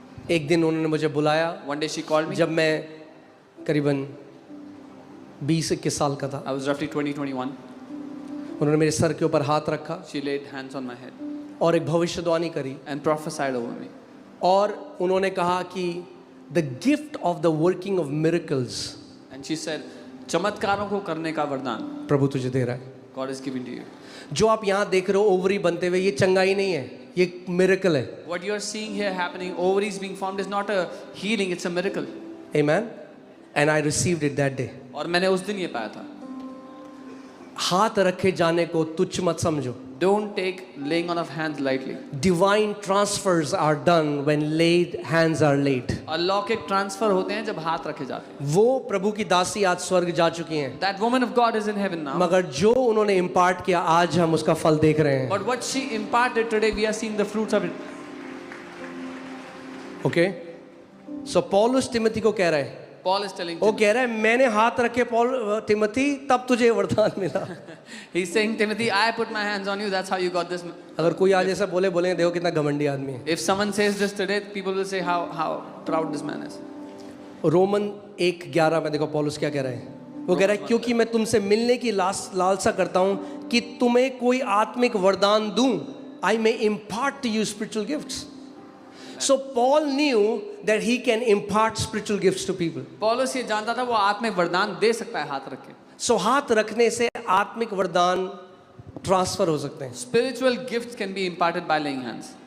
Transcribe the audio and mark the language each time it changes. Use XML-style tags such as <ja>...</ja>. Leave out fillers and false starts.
<hi>एक दिन उन्होंने मुझे बुलाया.</hi> <en>One day she called me.</en> <hi>जब मैं करीबन 20-21 साल का था.</hi> <en>I was roughly 20-21.</en> <hi>उन्होंने मेरे सर के ऊपर हाथ रखा</hi> <en>She laid hands on my head</en> <hi>और एक भविष्यवाणी करी.</hi> <en>and prophesied over me.</en> <hi>और उन्होंने कहा कि</hi> <en>the gift of the working of miracles And she said,</en> <hi>चमत्कारों को करने का वरदान प्रभु तुझे दे रहा है.</hi> <en>God is giving to you.</en> <hi>जो आप यहाँ देख रहे हो ओवरी बनते हुए, ये चंगाई नहीं है, ये मिरेकल है.</hi> <en>What you are seeing here happening, ovaries being formed, is not a healing, it's a miracle. Amen. And I received it that day.</en> <hi>और मैंने उस दिन ये पाया था. हाथ रखे जाने को तुच्छ मत समझो.</hi> <en>Don't take laying on of hands lightly. Divine transfers are done when laid hands are laid.</en> <hi>अलौकिक ट्रांसफर होते हैं जब हाथ रखे जाते हैं. वो प्रभु की दासी आज स्वर्ग जा चुकी हैं.</hi> <en>That woman of God is in heaven now.</en> <hi>मगर जो उन्होंने इम्पार्ट किया आज हम उसका फल देख रहे हैं.</hi> <en>But what she imparted today, we are seeing the fruits of it. Okay?</en> <hi>So Paulus Timothy को कह रहा है,</hi> <en>Paul is telling</en> <hi>वो</hi> <en>Timothy.</en> <hi>कह रहा है मैंने हाथ रखे तिमोथी तब तुझे वरदान मिला.</hi> <en>He's saying, Timothy, I put my hands on you. That's how you got this.</en> <hi>अगर कोई आज ऐसा बोलेंगे देखो कितना घमंडी आदमी है.</hi> <en>If someone says this today, people will say how proud this man is.</en> <hi>Roman 1:11 में देखो पौलुस क्या कह रहा है. वो कह रहा है क्योंकि मैं तुमसे मिलने की लालसा करता हूँ कि तुम्हें कोई आत्मिक वरदान दूं.</hi> <en>I may impart to you spiritual gifts. So Paul knew that he can impart spiritual gifts to people.</en> <hi>पौलुस ये जानता था वो आत्मिक वरदान दे सकता है हाथ रख के. So हाथ रखने से आत्मिक वरदान ट्रांसफर हो सकते हैं.</hi> <en>Spiritual gifts can be imparted by laying hands.</en>